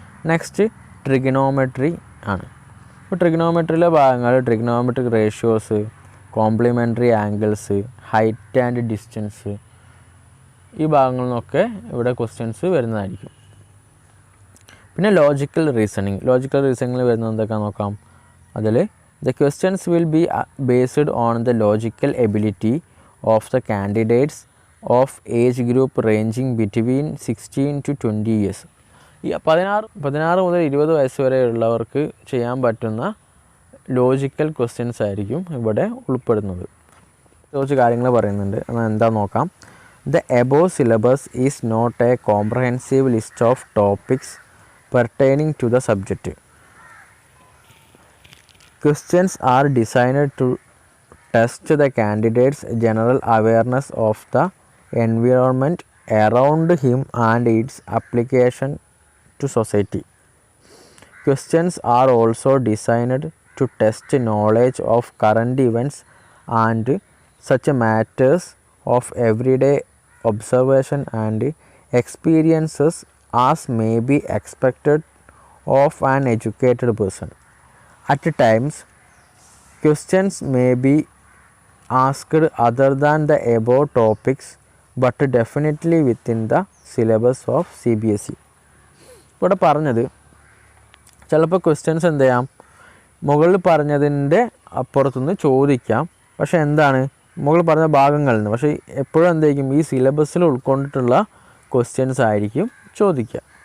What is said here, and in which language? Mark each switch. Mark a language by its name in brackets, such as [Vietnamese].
[Malayalam] Next trigonometry ആണ്. ഇപ്പോൾ ട്രിഗണോമെട്രിയിലെ ഭാഗങ്ങൾ trigonometric ratios, complimentary angles, height and distance, ഈ ഭാഗങ്ങളിൽ നിന്നൊക്കെ ഇവിടെ ക്വസ്റ്റ്യൻസ് വരുന്നതായിരിക്കും. പിന്നെ ലോജിക്കൽ റീസണിങ് വരുന്നത് എന്തൊക്കെയാണെന്ന് നോക്കാം. അതിൽ [English] The questions will be based on the logical ability of the candidates of age group ranging between 16 to 20 years. [Malayalam] ഈ 16 മുതൽ 20 വയസ്സ് വരെയുള്ളവർക്ക് ചെയ്യാൻ പറ്റുന്ന ലോജിക്കൽ ക്വസ്റ്റ്യൻസ് ആയിരിക്കും ഇവിടെ ഉൾപ്പെടുന്നത്. കുറച്ച് കാര്യങ്ങൾ പറയുന്നുണ്ട്, എന്നാൽ എന്താ നോക്കാം. [English] The above syllabus is not a comprehensive list of topics pertaining to the subject. Questions are designed to test the candidate's general awareness of the environment around him and its application to society. Questions are also designed to test knowledge of current events and such matters of everyday observation and experiences as may be expected of an educated person. At times, questions may be asked other than the above topics but definitely within the syllabus of CBSE. [Malayalam] ഇവിടെ പറഞ്ഞത് ചിലപ്പോൾ questions എന്ത് ചെയ്യാം, മുകളിൽ പറഞ്ഞതിൻ്റെ അപ്പുറത്തുനിന്ന് ചോദിക്കാം. പക്ഷേ എന്താണ്, മുകളിൽ പറഞ്ഞ ഭാഗങ്ങളിൽ നിന്ന്, പക്ഷേ എപ്പോഴും എന്തായിരിക്കും ഈ സിലബസിൽ ഉൾക്കൊണ്ടിട്ടുള്ള ക്വസ്റ്റ്യൻസ് ആയിരിക്കും ചോദിക്കുക.